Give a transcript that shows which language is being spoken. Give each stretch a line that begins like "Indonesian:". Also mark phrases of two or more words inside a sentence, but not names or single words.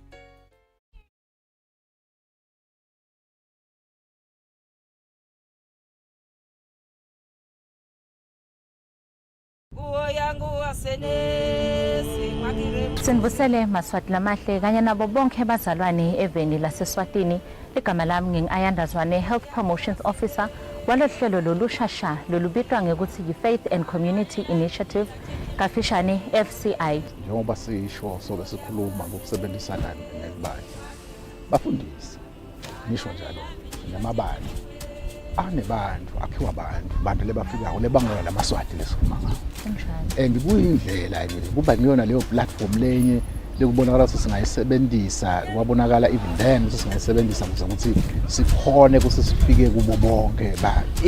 Swati: Sinibusele maswati lamahle kanye nabo bonke bazalwane eveni laseSwatini. Igama lami ngingu-Ayandazwane,
English: Health Promotions Officer
Swati: walohlelo lolushasha lolubitwa ngekuthi yi-Faith and Community Initiative kafishane FCI. Njengoba sisho soke sikhuluma ngokusebenzisana nebandla. Bafundisi nisho njalo namabandla anebantu akhiwa abantu lebafikayo lebangela lamaswati lesikhuluma ngawo. And kuyindlela nje kuba niyona leyo platform lenye lekubonakala singayisebenzisa kwabonakala
English: even then
Swati: singayisebenzisa ukuthi sikhone ukuthi sifike kubo bonke abantu.